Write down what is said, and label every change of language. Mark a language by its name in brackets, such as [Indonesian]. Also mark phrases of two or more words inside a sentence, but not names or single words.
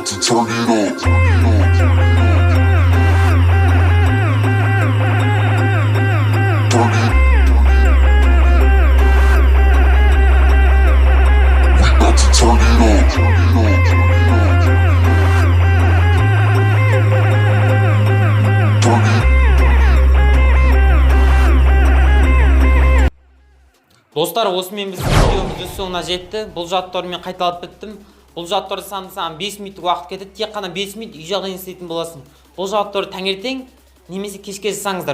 [English] turn it up. Turn it. We about to turn it up. Turn it. [Kazakh] Достар, осымен біздің видеомыз өз соңына жетті. Бұл жаттығуды мен қайталап біттім. Бұл жаттығуды саған 5 минуттық уақыт кетеді. Тек қана 5 минут үй жағдайын істейтін боласың. Бұл жаттығуды таңертең немесе кешке жасаңыздар.